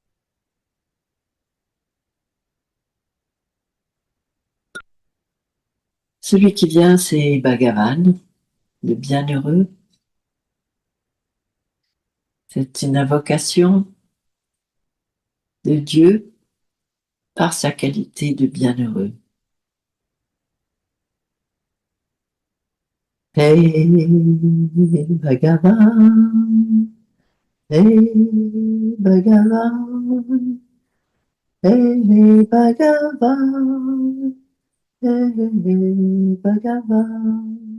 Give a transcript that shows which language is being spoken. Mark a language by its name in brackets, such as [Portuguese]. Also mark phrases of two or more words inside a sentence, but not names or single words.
[French] Celui qui vient, c'est Bhagavan, le bienheureux. C'est une invocation de Dieu par sa qualité de bienheureux. [Hindi] Hey Bhagavan, hey Bhagavan, hey Bhagavan, hey Bhagavan,